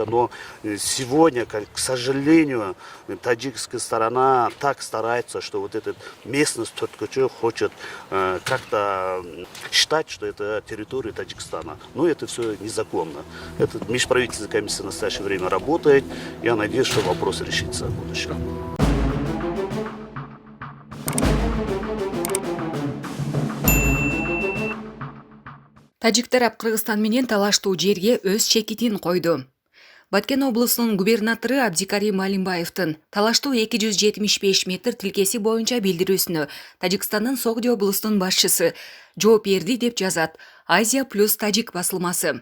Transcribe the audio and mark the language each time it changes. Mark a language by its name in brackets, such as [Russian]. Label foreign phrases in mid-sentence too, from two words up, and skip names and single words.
[Russian] Но сегодня, к сожалению, таджикская сторона так старается, что вот эта местность Төрткөче хочет как-то считать, что это территория Таджикистана. Но это все незаконно. Это межправительственная комиссия в настоящее время работает. Я надеюсь, что вопрос решится в будущем. [Kyrgyz] Тажик тарап Кыргызстан менен талаштуу жерге өз чекитин койду. Баткен облусунун губернатору Абдикарим Алимбаевдин талаштуу 275 метр тилкеси боюнча билдирүүсүнө Тажикстандын Согди облусунун башчысы жооп берди деп жазат Азия плюс Тажик басылмасы.